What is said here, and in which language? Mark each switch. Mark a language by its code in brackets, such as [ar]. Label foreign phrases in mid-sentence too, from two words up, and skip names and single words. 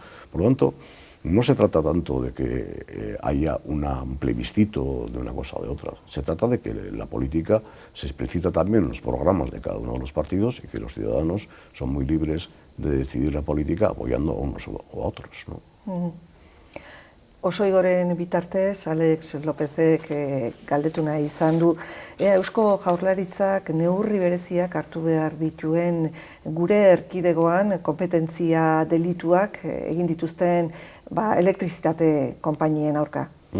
[es] Por lo tanto, no se trata tanto de que haya un plebiscito de una cosa o de otra, se trata de que la política se explicita también en los programas de cada uno de los partidos y que los ciudadanos son muy libres de decidir la política apoyando a unos o a otros, ¿no? [eu] Osoigoren bitartez, Alex Lópezek galdetu nahi izan du, Eusko Jaurlaritzak neurri bereziak hartu behar dituen gure erkidegoan konpetentzia delituak egin dituzten elektrizitate konpainien aurka.